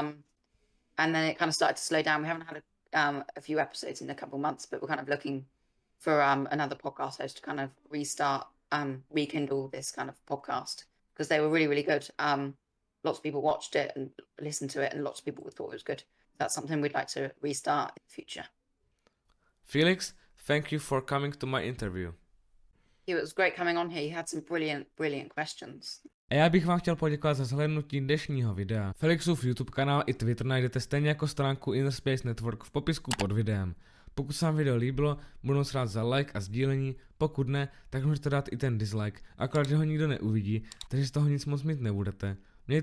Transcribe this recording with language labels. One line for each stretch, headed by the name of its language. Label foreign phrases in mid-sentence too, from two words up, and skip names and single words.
English: And then it kind of started to slow down. We haven't had a few episodes in a couple of months, but we're kind of looking for another podcast host to kind of restart, rekindle this kind of podcast, because they were really good. Lots of people watched it and listened to it, and lots of people thought it was good. That's something we'd like to restart in the future. Felix, thank you for coming to my interview. It was great coming on here. You had some brilliant questions.
Czech: A já bych vám chtěl poděkovat za zhlédnutí dnešního videa. Felixův YouTube kanál i Twitter najdete stejně jako stránku Inner Space Network v popisku pod videem. Pokud se vám video líbilo, budu moc rád za like a sdílení, pokud ne, tak můžete dát i ten dislike, akorát, že ho nikdo neuvidí, takže z toho nic moc mít nebudete.